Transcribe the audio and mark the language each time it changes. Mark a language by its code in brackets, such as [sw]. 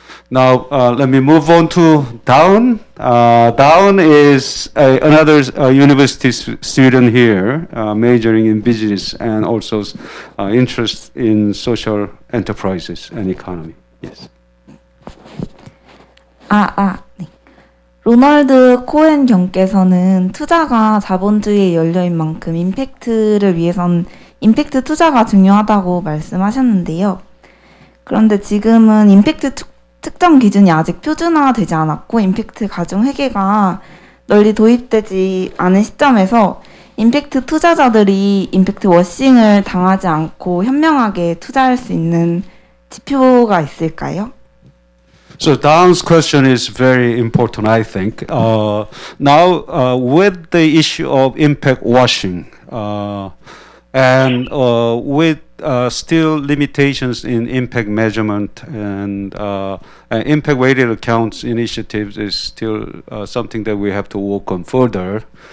[en] Now, let me move on to Dawn. Dawn is another university student here, majoring in business and also interest in social enterprises and economy. Yes. [ko] 네. 로널드 코헨 경께서는 투자가 자본주의에 열려인 만큼 임팩트를 위해선 임팩트 투자가 중요하다고 말씀하셨는데요. 그런데 지금은 임팩트 특정 기준이 아직 표준화되지 않았고 임팩트 가중 회계가 널리 도입되지 않은 시점에서 임팩트 투자자들이 임팩트 워싱을 당하지 않고 현명하게 투자할 수 있는 지표가 있을까요? [en] So Dawn's question is very important, I think. Now, with the issue of impact washing and with still limitations in impact measurement and impact weighted accounts initiatives is still something that we have to work on further.